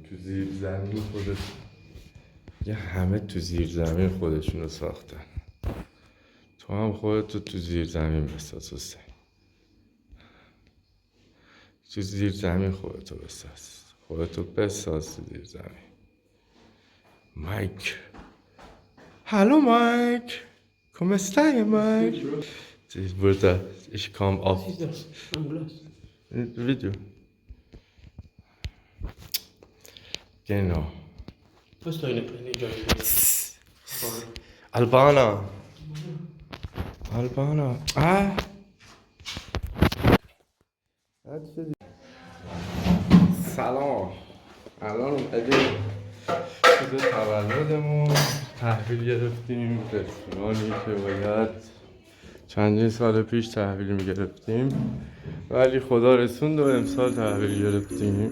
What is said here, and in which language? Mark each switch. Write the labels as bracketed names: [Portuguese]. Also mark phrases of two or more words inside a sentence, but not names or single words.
[Persian] تو زیر زمین خودت یه همه تو زیر زمین خودشونو ساختن. تو هم خودتو تو زیر زمین بساز حسین. تو زیر زمین خودتو بساز تو زیر زمین. [German] Mike. Hallo Mike. [Italian] Come stai [German] Mike? Ich komme auf Video. Genau. [Italian] Poi sto in Albana. [Persian] سلام. الان اومدیم به تولدمون تحویل گرفتیم. رستورانی که باید چندین سال پیش تحویل میگرفتیم ولی خدا رسوند و امسال تحویل گرفتیم.